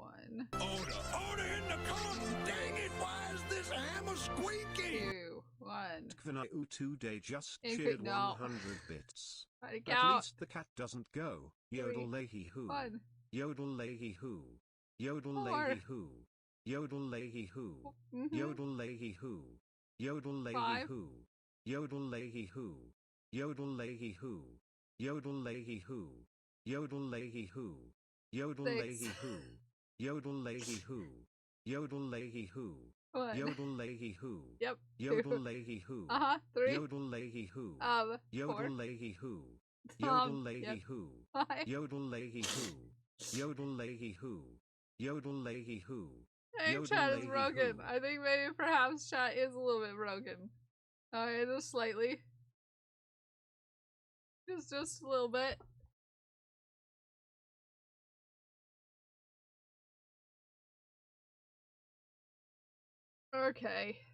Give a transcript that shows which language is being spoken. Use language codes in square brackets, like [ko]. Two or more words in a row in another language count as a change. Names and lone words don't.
[en] 1, Order in the corner. Dang it, why is this hammer squeaking? 2, 1. Kvanau today just Okay, cheered no. 100 bits. Try to At count. least the cat doesn't go. Yodel leahy hoo. 1, Yodel leahy hoo. Yodel 4. leahy hoo. Yodel leahy hoo. Yodel leahy hoo. Yodel leahy 5. hoo. Yodel leahy hoo. Yodel leahy hoo. Yodel leahy hoo. Yodel leahy hoo. Yodel 6. leahy hoo. Yodel leahy hoo. Yodel leahy hoo. 1. Yodel leahy hoo. Yep. Yodel leahy hoo. 3. Yodel leahy hoo. 4. Yodel leahy hoo. Yodel leahy Yep. hoo. 5. Yodel leahy hoo. Yodel leahy hoo. Yodel leahy hoo. I think Yodel chat is leahy broken. hoo. I think maybe perhaps chat is a little bit broken. Alright, just slightly. Just a little bit. Okay.